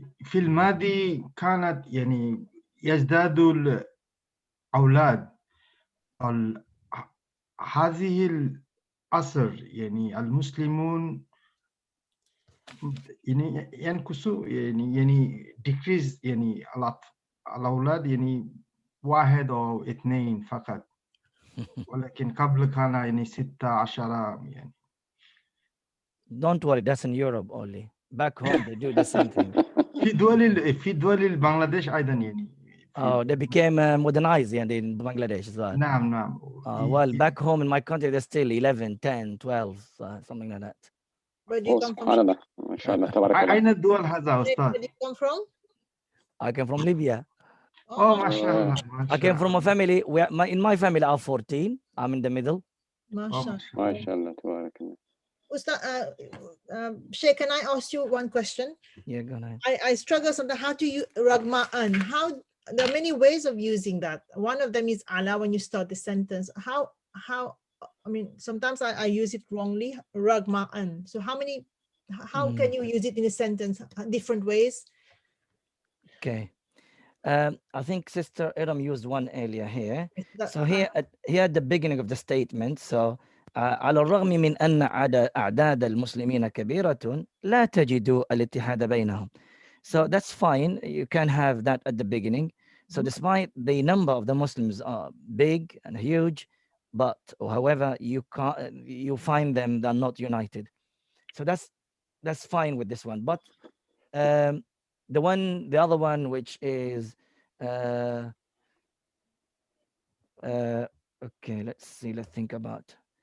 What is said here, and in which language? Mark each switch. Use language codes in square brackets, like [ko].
[ar] في الماضي كانت يعني يزداد الأولاد هذه العصر يعني المسلمون يعني ينقصوا يعني decrease يعني الأولاد يعني واحد أو اثنين فقط، ولكن قبل كان يعني 16 يعني. [en] Don't worry, that's in Europe only. Back home they do the same thing. [ar] في دول بنغلاديش أيضا يعني. [en] Oh, they became modernized in Bangladesh as well. [ar] نعم. [en] Well, back home in my country, they're still 11, 10, 12, something like that. Where do you come [ar] سبحان [en] from? [ar] الله ما شاء الله تبارك الله. أين الدول هذا أستاذ؟ [en] Where do you come from? I came from Libya. Oh, [ar] ما شاء الله. [en] I came from a family where in my family are 14. I'm in the middle. Mashallah. [ar] ما شاء الله تبارك الله. [en] Ustaz, Sheikh, can I ask you one question? Yeah, go ahead. I struggle sometimes how to use ragma'an. How there are many ways of using that. One of them is ala when you start the sentence. How I mean sometimes I use it wrongly, ragma'an. So how can you use it in a sentence different ways? Okay. I think Sister Iram used one earlier here. So here at the beginning of the statement, so [ar] على الرغم من أن أعداد المسلمين كبيرة لا تجد الاتحاد بينهم. [en] So that's fine. You can have that at the beginning. So despite the number of the Muslims are big and huge, but however you find them, they're not united. So that's fine with this one. But the other one which is okay, let's think about.